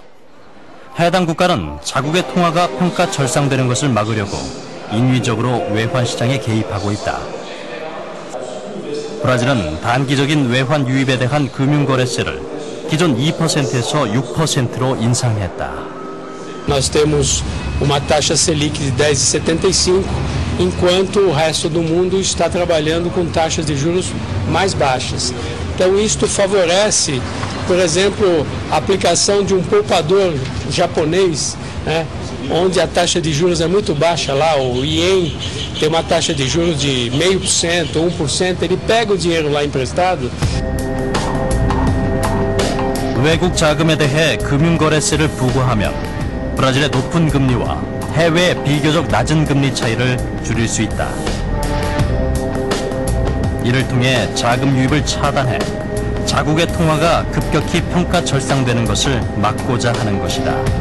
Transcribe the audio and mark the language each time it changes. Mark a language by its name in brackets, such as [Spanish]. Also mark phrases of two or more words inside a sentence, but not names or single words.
[Korean] 해당 국가는 자국의 통화가 평가 절상되는 것을 막으려고 인위적으로 외환 시장에 개입하고 있다. 브라질은 단기적인 외환 유입에 대한 금융거래세를 기존 2%에서 6%로 인상했다. [Portuguese] Nós temos uma taxa Selic de 10,75, enquanto o resto do mundo está trabalhando com taxas de juros mais baixas. Então isto favorece, por exemplo, a aplicação de um poupador japonês, né, onde a taxa de juros é muito baixa lá, o ien tem uma taxa de juros de 0,5%, 1%, ele pega o dinheiro lá emprestado. [Korean] 외국 자금에 대해 금융거래세를 부과하면 브라질의 높은 금리와 해외의 비교적 낮은 금리 차이를 줄일 수 있다. 이를 통해 자금 유입을 차단해 자국의 통화가 급격히 평가 절상되는 것을 막고자 하는 것이다.